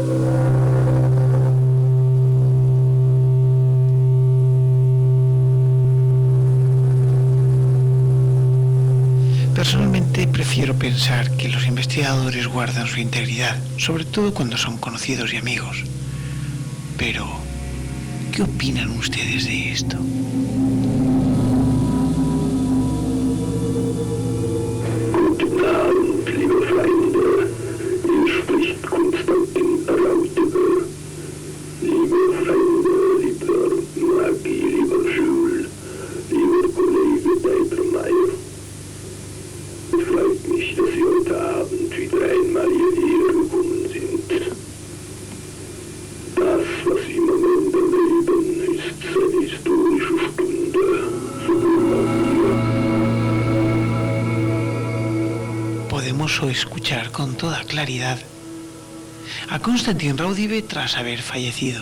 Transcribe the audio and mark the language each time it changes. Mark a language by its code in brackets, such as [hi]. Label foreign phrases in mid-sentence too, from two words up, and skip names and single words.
[es] Personalmente prefiero pensar que los investigadores guardan su integridad, sobre todo cuando son conocidos y amigos. Pero, ¿qué opinan ustedes de esto? [de] Guten Abend, liebe Freunde. Hier spricht Konstantin Rautiger. Liebe Freunde, lieber Maggi, lieber Jules, lieber Kollege Deitermeier. Es freut mich, dass Sie heute Abend wieder einmal hierher gekommen sind. Das, was Sie im Moment erleben, ist eine historische Stunde. [es] Podemos escuchar con toda claridad a Konstantin Raudive tras haber fallecido.